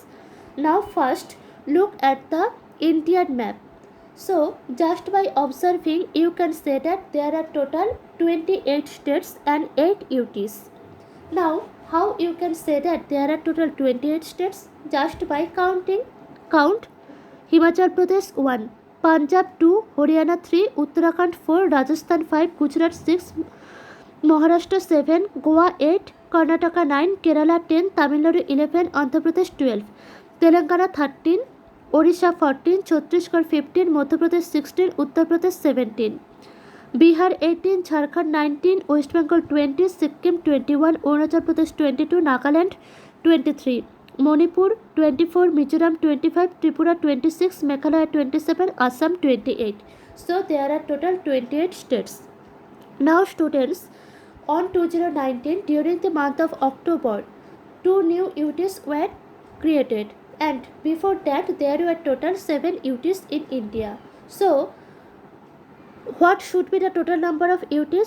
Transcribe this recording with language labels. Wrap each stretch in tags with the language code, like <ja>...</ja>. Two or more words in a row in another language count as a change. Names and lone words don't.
<en>Now, first, look at the Indian map. So, just by observing, you can say that there are total 28 states and 8 UTs. Now, how you can say that there are total 28 states? Just by counting. Count Himachal Pradesh 1, Punjab 2, Haryana 3, Uttarakhand 4, Rajasthan 5, Gujarat 6, Maharashtra 7, Goa 8, Karnataka 9, Kerala 10, Tamil Nadu 11, Andhra Pradesh 12, Telangana 13, Odisha 14, Chhattisgarh 15, Madhya Pradesh 16, Uttar Pradesh 17. Bihar 18, Jharkhand 19, West Bengal 20, Sikkim 21, Arunachal Pradesh 22, Nagaland 23, Manipur 24, Mizoram 25, Tripura 26, Meghalaya 27, Assam 28. So there are total 28 states. Now students, on 2019 during the month of October, 2 new UTs were created, and before that there were total 7 UTs in India. So what should be the total number of UTs?</en>